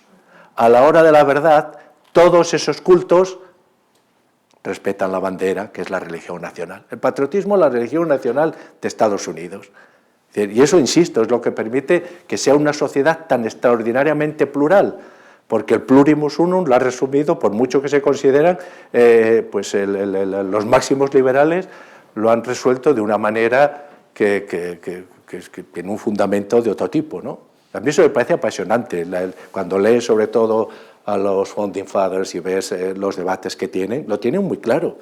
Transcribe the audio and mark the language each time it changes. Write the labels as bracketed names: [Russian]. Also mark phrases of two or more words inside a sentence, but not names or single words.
[Spanish] A la hora de la verdad, todos esos cultos respetan la bandera, que es la religión nacional. El patriotismo es la religión nacional de Estados Unidos. Y eso, insisto, es lo que permite que sea una sociedad tan extraordinariamente plural, porque el [Latin] plurimus unum [Spanish] lo ha resumido, por mucho que se consideran, pues los máximos liberales lo han resuelto de una manera que tiene un fundamento de otro tipo, ¿no? A mí eso me parece apasionante, cuando lees sobre todo a los [English] Founding Fathers [Spanish] y ves los debates que tienen, lo tienen muy claro.